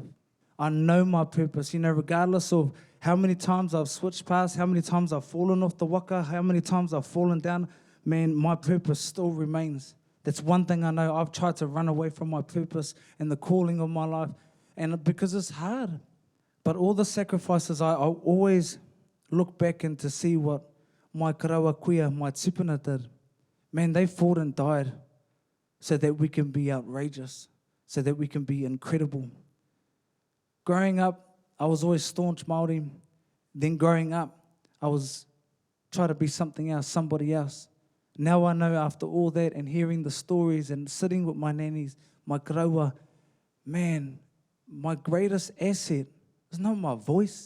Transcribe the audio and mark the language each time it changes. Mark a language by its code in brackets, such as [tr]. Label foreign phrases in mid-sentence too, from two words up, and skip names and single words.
[en] I know my purpose, regardless of how many times I've switched past, how many times I've fallen off the waka, how many times I've fallen down, man, my purpose still remains. That's one thing I know. I've tried to run away from my purpose and the calling of my life, and because it's hard. But all the sacrifices, I always look back and to see what my [mi] karawa kuia, [en] my tupuna did. Man, they fought and died so that we can be outrageous, so that we can be incredible. Growing up, I was always staunch Māori. Then growing up, I was trying to be something else, somebody else. Now I know after all that and hearing the stories and sitting with my nannies, my karawa, man, my greatest asset is not my voice.